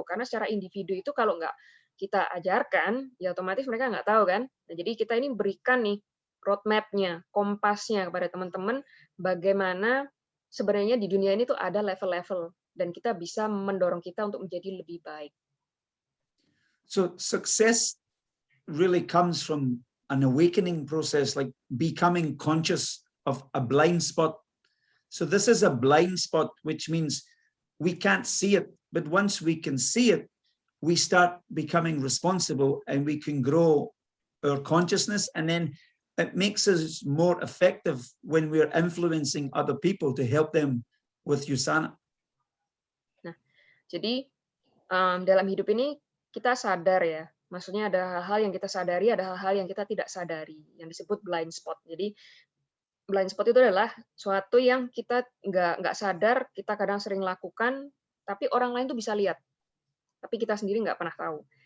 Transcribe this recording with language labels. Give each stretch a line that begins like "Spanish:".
Indonesian: Karena secara individu itu kalau nggak kita ajarkan, ya otomatis mereka nggak tahu kan. Nah, jadi kita ini berikan nih roadmap-nya, kompasnya kepada teman-teman bagaimana sebenarnya di dunia ini tuh ada level-level dan kita bisa mendorong kita untuk menjadi lebih baik.
English: So success really comes from an awakening process, like becoming conscious of a blind spot. So this is a blind spot, which means we can't see it, but once we can see it, we start becoming responsible and we can grow our consciousness, and then it makes us more effective when we're influencing other people to help them with Usana.
Indonesian: Nah, jadi dalam hidup ini kita sadar ya, maksudnya ada hal-hal yang kita sadari, ada hal-hal yang kita tidak sadari, yang disebut blind spot. Jadi blind spot itu adalah suatu yang kita nggak sadar, kita kadang sering lakukan, tapi orang lain tuh bisa lihat, tapi kita sendiri nggak pernah tahu.